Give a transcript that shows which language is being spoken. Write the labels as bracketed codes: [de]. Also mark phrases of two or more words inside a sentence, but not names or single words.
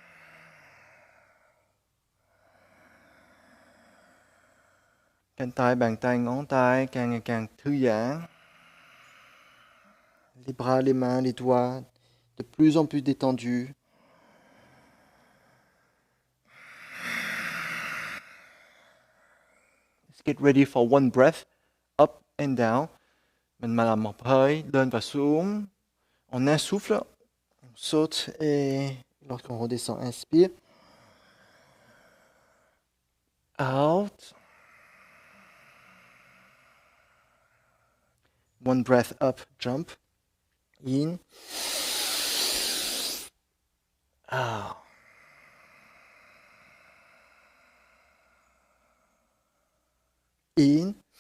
[vi] Cánh tay, bàn tay, ngón tay càng ngày càng thư giãn. [fr] Les bras, les mains, les doigts de plus en plus détendus. [en] Let's get ready for one breath, up and down. [vi] Mình mà làm một hơi lên và xuống. [fr] On insouffle, on saute et lorsqu'on redescend, inspire. [en] Out. One breath up, jump. In. Out. In.